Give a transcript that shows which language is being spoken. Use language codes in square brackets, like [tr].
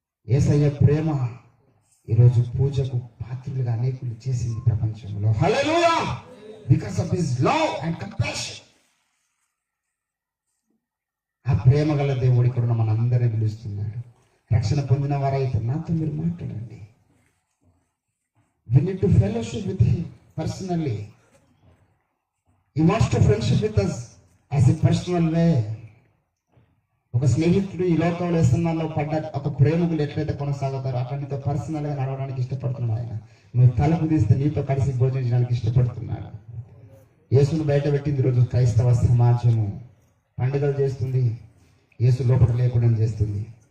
[te] యేసయ్య ప్రేమ ఈరోజు పూజకు పాత్రులుగా అనేకులు చేసింది ప్రపంచంలో. హల్లెలూయా! [en] Because of his love and compassion. [te] ఆ ప్రేమ గల దేవుడు ఇక్కడ మనందరినీ పిలుస్తున్నాడు. రక్షణ పొందిన వారైతే నాతో మీరు మాట్లాడండి. [en] We need to fellowship with him personally. He wants to friendship with us as a personal way. [te] ఒక స్నేహితుడు ఈ లోకంలో వేస్తున్నాలో పడ్డ ఒక ప్రేమికులు ఎట్లయితే కొనసాగుతారో అతనితో పర్సనల్ గా నడవడానికి ఇష్టపడుతున్నాడు ఆయన. నువ్వు తలుపు తీస్తే నీతో కలిసి భోజనం చేయడానికి ఇష్టపడుతున్నాడు. యేసును బయట పెట్టింది రోజు క్రైస్తవ సమాజము. పండుగలు చేస్తుంది, యేసు లోపల లేకుండా చేస్తుంది.